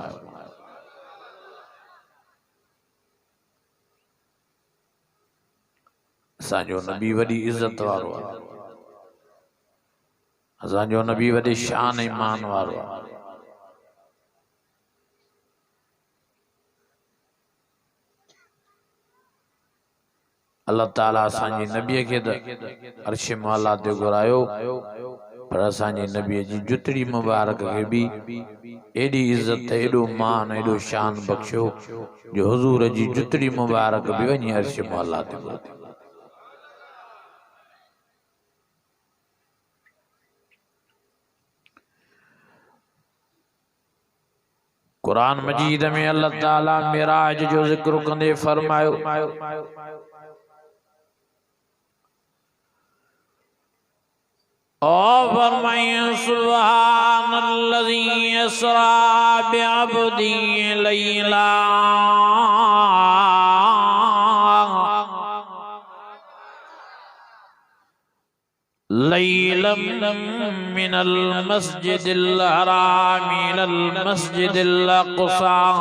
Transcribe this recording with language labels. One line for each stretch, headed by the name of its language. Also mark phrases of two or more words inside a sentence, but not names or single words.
Sindhi: असांजो नबी वॾी इज़त वारो आहे, असांजो नबी वॾे शान ऐं मान वारो आहे। अल्लाह ताला असांजे नबी के अर्श मौला ते घुरायो, पर असांजे नबी जी जुतड़ी मुबारक के भी एडी इज्जत एडो मान एडो शान बख्शो जो हुजूर जी जुतड़ी मुबारक भी वही अर्श मौला ते घुराई। कुरान मजीद में अल्लाह ताला मेराज जो जिक्र कंदे फरमायो,
Arabic: سبحان الذي أسرى بعبده ليلا ليلا من المسجد الحرام إلى المسجد الأقصى